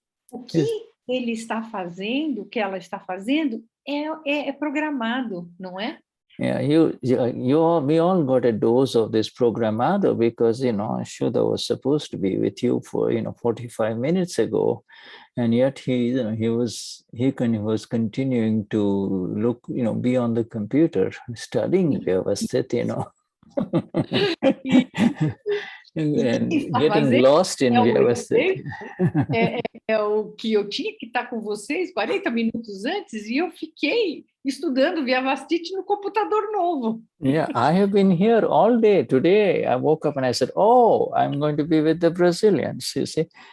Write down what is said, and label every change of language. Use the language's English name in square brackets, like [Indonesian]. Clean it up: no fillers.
[Portuguese] O que ele está fazendo, o que ela está fazendo, é programado, não é? [English] Yeah, we all got a dose of this programado because, Shuddha was supposed to be with you for, 45 minutes ago. And yet he was continuing to look, be on the computer studying Vyavasthit, and getting lost in Vyavasthit. [Portuguese] O que eu tinha que estar com vocês 40 minutos antes e eu fiquei estudando Vyavasthit no computador novo. [English] Yeah, I have been here all day. Today I woke up and I said, oh, I'm going to be with the Brazilians, you see.